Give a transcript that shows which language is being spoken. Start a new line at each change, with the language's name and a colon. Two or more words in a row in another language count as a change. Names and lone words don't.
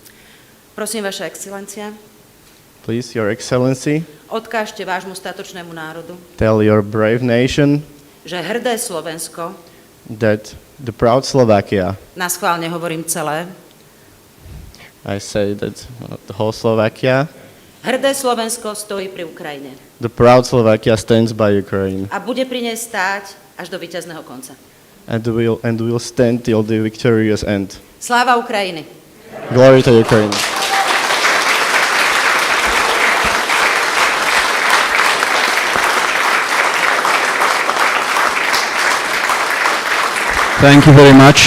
Slovak: Prosím, Vaša excelencia,
English: Please, Your Excellency,
Slovak: odkážte vášmu statočnému národu,
English: tell your brave nation
Slovak: že hrdé Slovensko,
English: that the proud Slovakia,
Slovak: na schválne hovorím celé,
English: I say that the whole Slovakia,
Slovak: hrdé Slovensko stojí pri Ukrajine
English: the proud Slovakia stands by Ukraine
Slovak: a bude pri nej stáť až do víťazného konca.
English: and will stand till the victorious end.
Slovak: Sláva Ukrajiny!
English: Glory to Ukraine. Thank you very much.